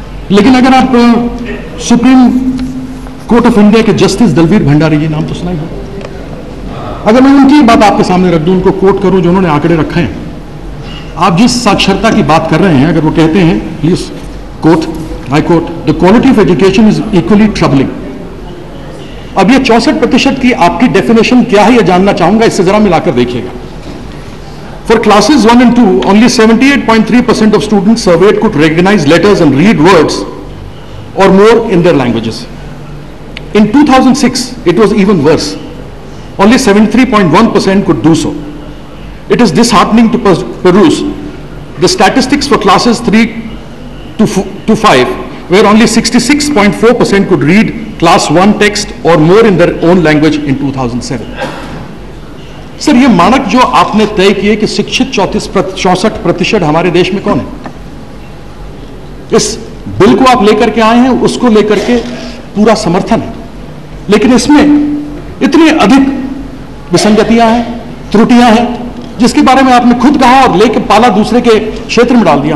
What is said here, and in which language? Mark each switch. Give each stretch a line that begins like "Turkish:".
Hindi: लेकिन अगर आप सुप्रीम कोर्ट ऑफ इंडिया के जस्टिस दलवीर भंडारी जी, नाम तो सुना ही होगा, अगर मैं उनकी बात आपके सामने रख दूं, उनको कोट करूं जो उन्होंने आंकड़े रखे हैं, आप जिस साक्षरता की बात कर रहे हैं, अगर वो कहते हैं,
English: Please quote, I quote, the quality of education is equally troubling.
Hindi: अब ये 64% की आपकी डेफिनेशन क्या है, ये जानना चाहूंगा, इससे जरा मिलाकर देखिएगा।
English: For classes 1 and 2, only 78.3% of students surveyed could recognize letters and read words or more in their languages. In 2006, it was even worse. Only 73.1% could do so. It is disheartening to peruse the statistics for classes 3 to 5, where only 66.4% could read class 1 text or more in their own language in 2007.
Hindi: Sir, ये मानक जो आपने तय किए कि शिक्षित 64% हमारे देश में कौन है? इस बिल को आप लेकर के आए हैं, उसको लेकर के पूरा समर्थन है, लेकिन इसमें इतनी अधिक विसंगतियां हैं, त्रुटियां हैं, जिसके बारे में आपने खुद कहा और लेकर पाला दूसरे के क्षेत्र में डाल दिया।